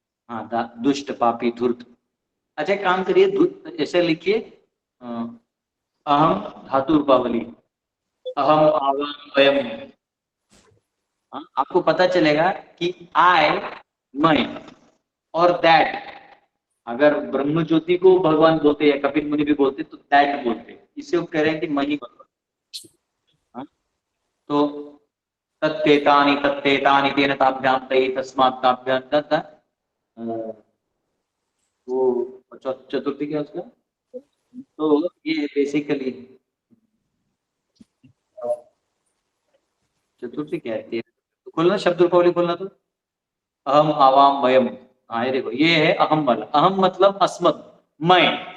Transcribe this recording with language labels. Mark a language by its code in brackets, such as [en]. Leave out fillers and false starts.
[hi] हाँ, दुष्ट पापी धूर्त. अच्छा काम करिए, ऐसे लिखिए अहम धातु रूपावली, अहम आवाम वयम. आपको पता चलेगा कि आई, मैं और दैट. अगर ब्रह्म ज्योति को भगवान बोलते या कपिल मुनि भी बोलते तो दैट बोलते, इससे वो कह रहे हैं कि मैं ही भगवान. [sa] तो तत्तेतानि तत्तेतानि तेन ताभ्यां तै तस्मात् ताभ्यां तत्. [hi] वो चतुर्थी क्या उसका, तो ये बेसिकली चतुर्थी क्या है, खोलना शब्द रूपावली खोलना. तो अहम आवाम वयम, हाँ ये देखो ये है अहम वाला. अहम मतलब अस्मद, मैं.